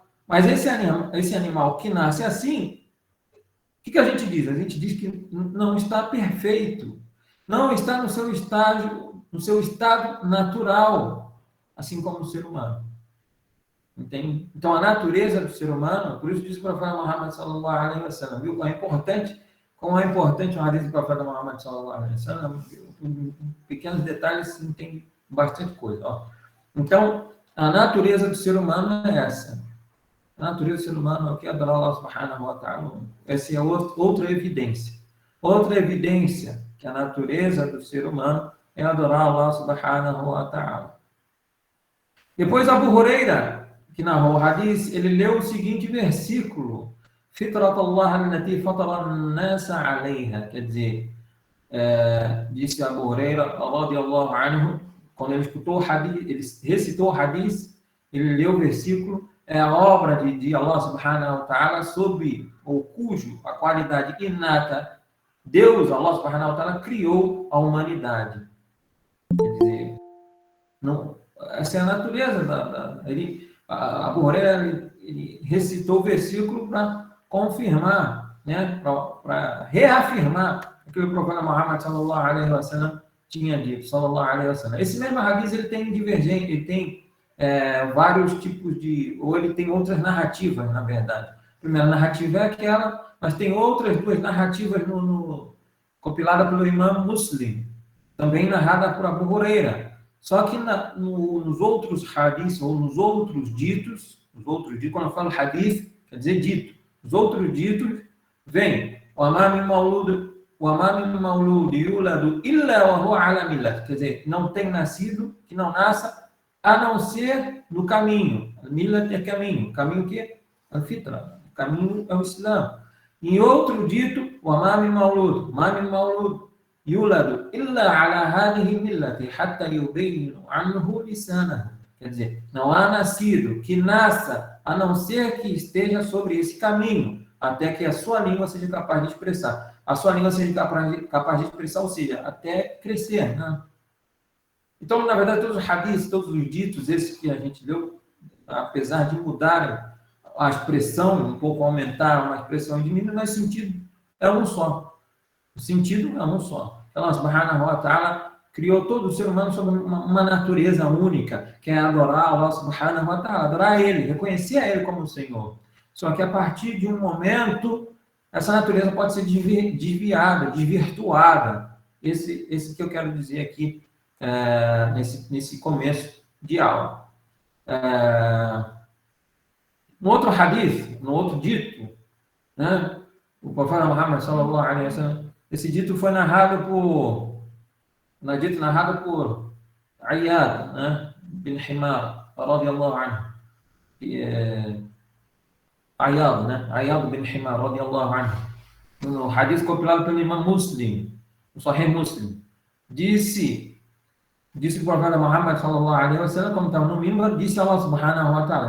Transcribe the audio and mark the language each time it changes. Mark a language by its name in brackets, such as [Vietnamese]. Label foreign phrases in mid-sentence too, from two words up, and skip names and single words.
[Portuguese] Mas esse animal que nasce assim, o que a gente diz? A gente diz que não está perfeito, não está no seu estado natural, assim como o ser humano. Entende? Então, a natureza do ser humano, por isso diz o profeta Muhammad [Arabic] صلى الله عليه وسلم, [Portuguese] viu? É importante como é importante o hadith do profeta Muhammad [Arabic] صلى الله عليه وسلم, [Portuguese] pequenos detalhes se entende bastante coisa. Ó. Então, a natureza do ser humano é essa. A natureza do ser humano é o que adorar [Arabic] الله سبحانه وتعالى. [Portuguese] Essa é outra evidência. Outra evidência que a natureza do ser humano é adorar [Arabic] الله سبحانه وتعالى. [Portuguese] Depois Abu Huraira, que narrou o hadith, ele leu o seguinte versículo: [Arabic] فطرة الله التي فطر الناس عليها, [Portuguese] quer dizer, disse Abu Huraira [Arabic] رضي الله عنه, [Portuguese] quando ele escutou o hadith, ele recitou o hadith, ele leu o versículo, é a obra de [Arabic] الله سبحانه وتعالى [Portuguese] sobre ou cujo a qualidade inata Deus, [Arabic] الله سبحانه وتعالى, [Portuguese] criou a humanidade. Quer dizer, não, essa é a natureza Abu Huraira ele recitou o versículo para confirmar, né, para reafirmar o que o profeta Muhammad [Arabic] صلى الله عليه وسلم [Portuguese] tinha dito, [Arabic] صلى الله عليه وسلم. [Portuguese] Esse mesmo hadith ele tem divergência, ele tem vários tipos ou ele tem outras narrativas, na verdade. A primeira narrativa é aquela, mas tem outras duas narrativas compilada pelo Imam Muslim, também narrada por Abu Huraira. Só que nos outros hadiths, ou nos outros ditos, quando eu falo hadith, quer dizer dito, os outros ditos, vem o [Arabic] ما من مولود يولد إلا وهو على ملة, [Portuguese] quer dizer, não tem nascido, que não nasça, a não ser no caminho. Millat é caminho. Caminho o quê? Al-fitra. O caminho é o Islã. Em outro dito, o [Arabic] ما من مولود يولد إلا على هذه الملة حتى يبين عنه لسانه. [Portuguese] Quer dizer, não há nascido que nasça, a não ser que esteja sobre esse caminho, até que a sua língua seja capaz de expressar. A sua língua seja capaz de expressar, ou seja, até crescer, né? Então, na verdade, todos os hadiths, todos os ditos, esses que a gente leu, apesar de mudarem a expressão, um pouco aumentaram uma expressão diminuída, mas o sentido é um só. O sentido é um só. [Arabic] الله سبحانه وتعالى [Portuguese] criou todo o ser humano sob uma natureza única, que é adorar [Arabic] الله سبحانه وتعالى, [Portuguese] adorar Ele, reconhecer a Ele como o Senhor. Só que a partir de um momento, essa natureza pode ser desviada, desvirtuada. Esse que eu quero dizer aqui, nesse começo de aula. No outro hadith, no outro dito, né, o profeta Muhammad [Arabic] صلى الله عليه وسلم, [Portuguese] esse dito foi narrado por Ayyad, né, bin Himar, [Arabic] رضي الله عنه. [Portuguese] Ayyad bin Himar, [Arabic] رضي الله عنه. [Portuguese] No hadith compilado pelo Imam Muslim, o Sahih Muslim, disse o profeta Muhammad [Arabic] صلى الله عليه وسلم, [Portuguese] como estava no mimbar, disse [Arabic] الله سبحانه وتعالى.